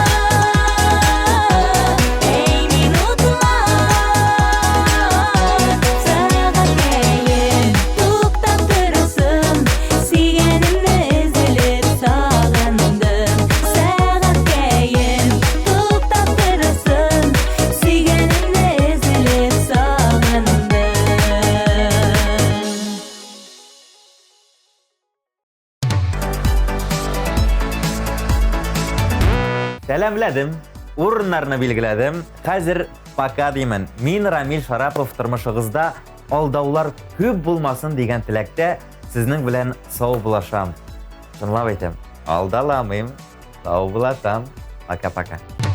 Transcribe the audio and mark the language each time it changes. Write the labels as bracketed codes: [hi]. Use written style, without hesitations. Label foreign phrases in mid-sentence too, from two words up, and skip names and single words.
[kk] ей минутлар сағат кейін тоқтап тұрсын сүйгенімді үзіліп сағындым сағат кейін тоқтап тұрсын сүйгенімді үзіліп сағындым [tt] Сәламләдем, урыннарны билгеләдем. Хәзер пока деймен. Мин Рамил Шарапов тормышыгызда алдаулар күп булмасын дигән теләктә сезнең белән сау булашам. Чынлап әйтәм, алдаламыйм. Сау булашам. Пока-пока.